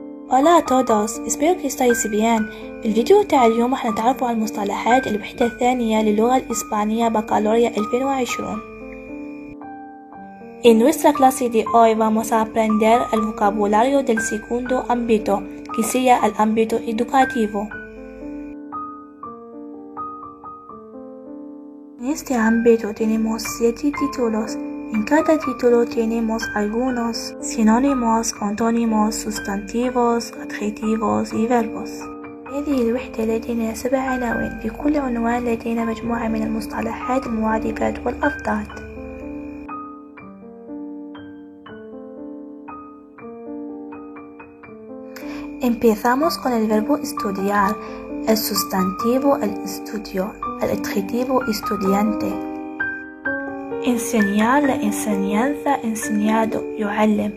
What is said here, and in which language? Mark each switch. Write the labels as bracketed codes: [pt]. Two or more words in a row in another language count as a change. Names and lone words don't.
[es] Hola a todos, espero que estáis bien. [ar] الفيديو تاع اليوم راح نتعرفوا على المصطلحات الوحدة الثانية للغة الإسبانية بكالوريا 2020. [es] En nuestra clase de hoy vamos a aprender el vocabulario del segundo ámbito, que sería el ámbito educativo. En este ámbito tenemos 7 títulos. En cada título tenemos algunos sinónimos, antónimos, sustantivos, adjetivos y verbos. [ar] هذه الوحدة لدينا 7 عناوين، في كل عنوان لدينا مجموعة من المصطلحات المرادفات والأفراد. [es] Empezamos con el verbo estudiar, el sustantivo el estudio, el adjetivo estudiante. Enseñar la enseñanza, enseñado, يعلم.